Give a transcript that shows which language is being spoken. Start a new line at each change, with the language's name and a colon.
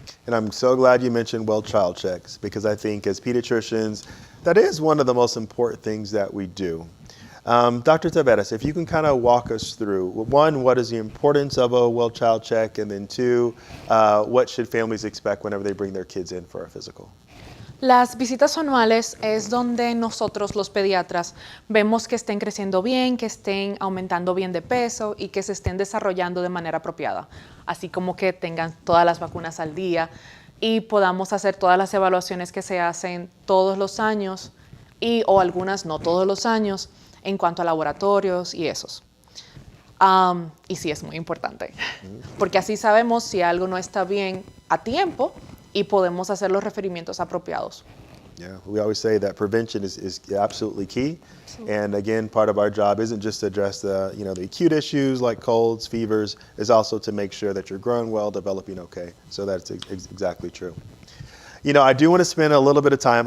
English: And I'm so glad you mentioned well child checks, because I think as pediatricians, that is one of the most important things that we do. Dr. Taveras, if you can kind of walk us through, one, what is the importance of a well child check? And then two, what should families expect whenever they bring their kids in for a physical?
Spanish: Las visitas anuales es donde nosotros los pediatras vemos que estén creciendo bien, que estén aumentando bien de peso y que se estén desarrollando de manera apropiada, así como que tengan todas las vacunas al día y podamos hacer todas las evaluaciones que se hacen todos los años o algunas no todos los años en cuanto a laboratorios y esos. Y sí, es muy importante, porque así sabemos si algo no está bien a tiempo y podemos hacer los referimientos apropiados.
English: Yeah, we always say that prevention is absolutely key. And again, part of our job isn't just to address the acute issues like colds, fevers, is also to make sure that you're growing well, developing okay. So that's exactly true. I do want to spend a little bit of time.